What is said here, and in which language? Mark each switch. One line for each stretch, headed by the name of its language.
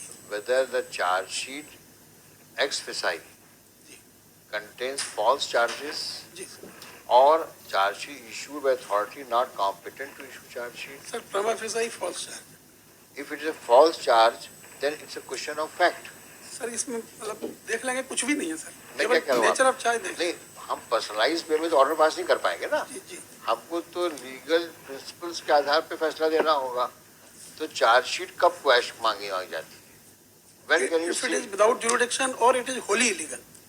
English: Whether the charge sheet ex facie contains false charges
Hindi: ji sir,
English: or charge sheet issued by authority not competent to issue charge sheet. Sir prima facie false charge. If it is a false charge, then it's a question of fact.
Hindi: Sir इसमें मतलब देख लेंगे, कुछ भी नहीं है sir, मैं क्या कह रहा हूँ? नेचर ऑफ चार्ज देख। नहीं, हम पर्सनलाइज वे में तो ऑर्डर पास नहीं कर पाएंगे ना। जी जी, हमको तो लीगल प्रिंसिपल्स के आधार पे फैसला देना होगा। तो चार्जशीट कब क्वेश मांगी जाती है?
English: When can you if it see? is without jurisdiction or it is wholly illegal.